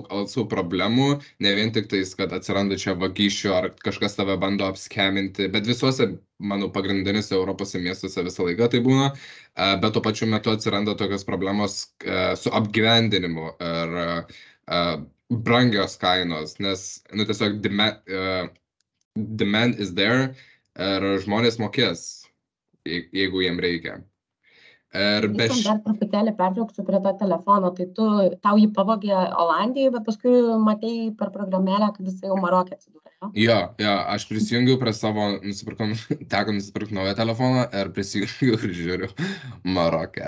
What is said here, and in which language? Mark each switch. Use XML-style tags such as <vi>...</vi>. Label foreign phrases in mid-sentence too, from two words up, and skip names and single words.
<lt>also problemų, ne vien tik tais, kad atsiranda čia vagysčių ar kažkas tave bando apskeminti, bet visuose, manau, pagrindinėse Europose miestuose visą laiką tai būna, bet tuo pačiu metu atsiranda tokios problemos su apgyvendinimu ir brangios kainos, nes tiesiog</lt> <en>demand is there</en> <lt>ir žmonės mokės, jeigu jiem reikia. Dar truputėlį pertrauksiu prie to telefono, tai tau jį pavogė Olandijoje, bet paskui matei per programėlę, kad jis jau Maroke atsidūrė. Jo, aš prisijungiau prie savo, teko nusipirkti naują telefoną ir prisijungiau ir žiūriu Maroke.</lt>